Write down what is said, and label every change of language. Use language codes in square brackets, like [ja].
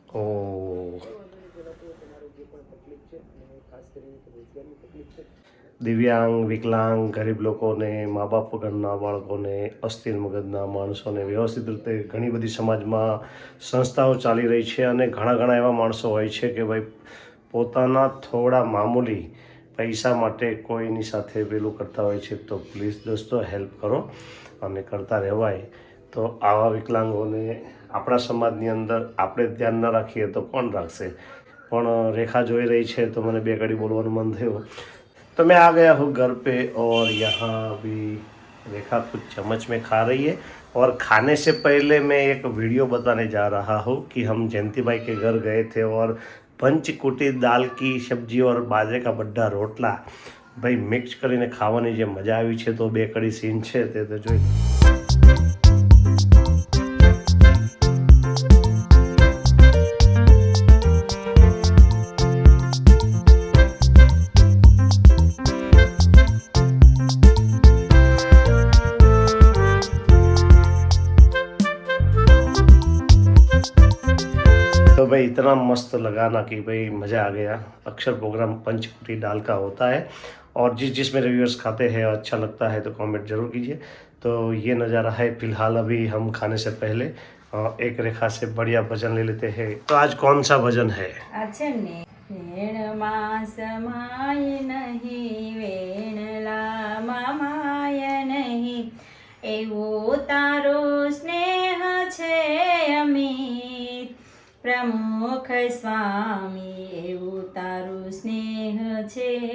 [gu] ओ દિવ્યાંગ, વિકલાંગ, ગરીબ લોકોને, મા બાપ વગરના બાળકોને, અસ્થિર મગજના માણસોને વ્યવસ્થિત રીતે ઘણી બધી સમાજમાં સંસ્થાઓ ચાલી રહી છે અને ઘણા એવા માણસો હોય છે કે ભાઈ પોતાના થોડા મામૂલી પૈસા માટે કોઈની સાથે પેલું કરતા હોય છે। તો પ્લીઝ દોસ્તો હેલ્પ કરો અને કરતા રહેવાય। તો આવા વિકલાંગોને આપણા સમાજની અંદર આપણે ધ્યાન ન રાખીએ તો કોણ રાખશે? પણ રેખા જોઈ રહી છે તો મને 2 ઘડી બોલવાનું મન થયું। [hi] तो मैं आ गया हूँ घर पे और यहाँ अभी रेखा कुछ चम्मच में खा रही है। और खाने से पहले मैं एक वीडियो बताने जा रहा हूँ कि हम जयंती भाई के घर गए थे और पंचकुटी दाल की सब्जी और बाजरे का बड्ढा रोटला भाई मिक्स [gu] કરીને ખાવાની જે મજા આવી છે તો 2 કડી સીન છે તે તો જોઈ। [hi] तो भाई इतना मस्त लगा ना कि भाई मज़ा आ गया। अक्सर प्रोग्राम पंचकुटी दाल का होता है और जिस मेरे व्यूअर्स खाते हैं अच्छा लगता है तो कमेंट जरूर कीजिए। तो ये नज़ारा है। फिलहाल अभी हम खाने से पहले एक रेखा से बढ़िया भजन ले लेते हैं। तो आज कौन सा भजन है? [gu] આ છે ને વેણમાં સમાય નહીં વેણલામાં માય નહીં એવો તારો સ્નેહ છે અમિત પ્રમુખ સ્વામી એવું તારું સ્નેહ છે